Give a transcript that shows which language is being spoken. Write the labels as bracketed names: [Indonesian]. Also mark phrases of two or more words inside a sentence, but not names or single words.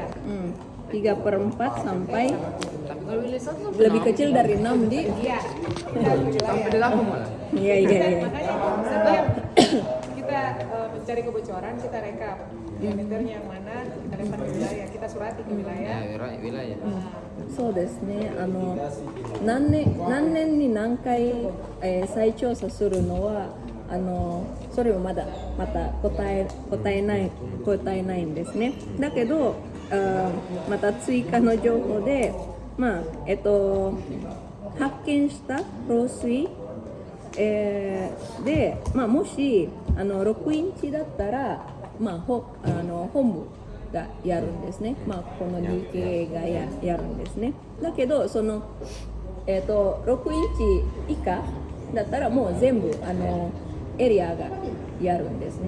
[Indonesian] 3/4 sampai Kalau wilayah 1 sampai lebih kecil dari 6 di iya. Sampai 8 malah. Iya. Makanya setelah kita mencari kebocoran kita rekap diameternya yang mana, kita lempar ke wilayah, kita surati ke wilayah. Wilayah. [Japanese] そうですね。何年に何回、再調査するのはそれをまた答えないんですね。だけどまた追加の情報で、発見した漏水、で、もし6インチだったら、本部がやるんですね。この DK がやるんですね。だけどその 6インチ以下だったらもう全部エリアがやるんですね。